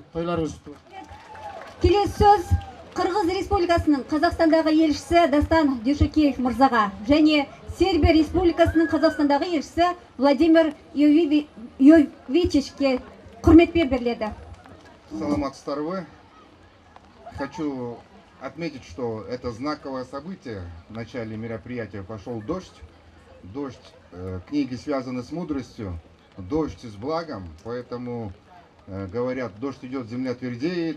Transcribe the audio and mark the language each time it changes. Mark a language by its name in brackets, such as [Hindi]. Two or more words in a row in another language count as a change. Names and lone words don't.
[Kazakh] Тойларыңыз құтты болсын. Келесі сөз Қырғыз Республикасының Қазақстандағы елшісі Дастан Дюшекеев мырзаға және Сербия Республикасының Қазақстандағы елшісі Владимир Йовичичке құрметпен беріледі. [Kyrgyz] Саламатсыздар вы. [Russian] Хочу отметить, что это знаковое событие. В начале мероприятия пошел дождь. Дождь, книги связаны с мудростью, дождь с благом. Поэтому говорят, дождь идет, земля твердеет.